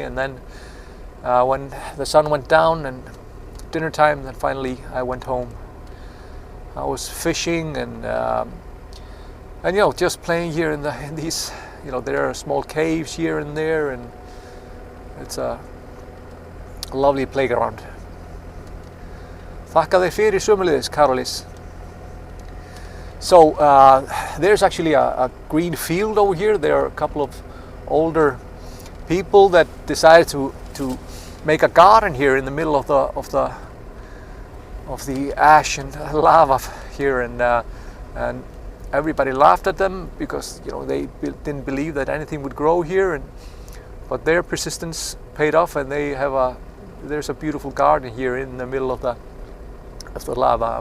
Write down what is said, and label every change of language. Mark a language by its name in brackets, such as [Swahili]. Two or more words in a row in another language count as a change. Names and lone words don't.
[English] And then when the sun went down and dinner time, then finally I went home. I was fishing and just playing here in these, there are small caves here and there, and it's a lovely playground. [Icelandic] Þakka þér fyrir sömuleiðis, Karolis. [English] So there's actually a green field over here. There are a couple of older people that decided to make a garden here in the middle of the ash and lava here, and everybody laughed at them because they didn't believe that anything would grow here, but their persistence paid off, and there's a beautiful garden here in the middle of the lava.